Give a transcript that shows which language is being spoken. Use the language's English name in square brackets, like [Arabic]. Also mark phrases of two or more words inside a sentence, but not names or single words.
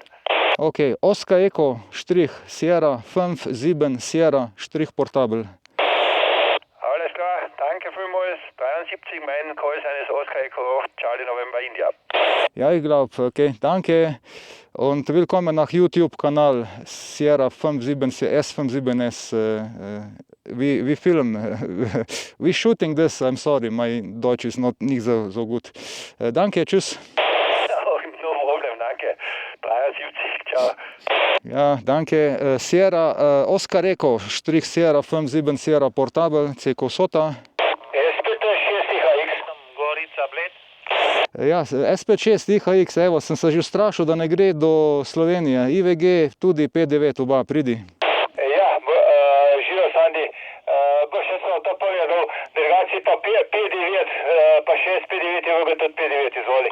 [German] Okay, Oscar Echo, Strich, Sierra, 5, 7, Sierra, Strich, Portabel. Alles klar, danke vielmals. 73, mein Callsign ist Oscar Echo 8, Charlie November, India. Ja, ich glaube, okay, danke und willkommen nach YouTube-Kanal Sierra 57 S57S. [English] We film, we shooting this, I'm sorry, my Deutsch is [German] nicht so gut. Danke, tschüss. [English] No problem, danke. 73, ciao. [German] Ja, danke. Sierra, Oscar Echo, Strich Sierra 57 Sierra Portabel, CQ Sota. [Slovenian] SP6IHX, Gorica Bled. Ja, SP6 IHX, evo, sem se že strašil, da ne gre do Slovenije. IVG, tudi P9, oba, pridi. Ja, živo Sandi, bo še sem to povedal, drugače pa P9, pa še SP9 je vega tudi P9, izvoli.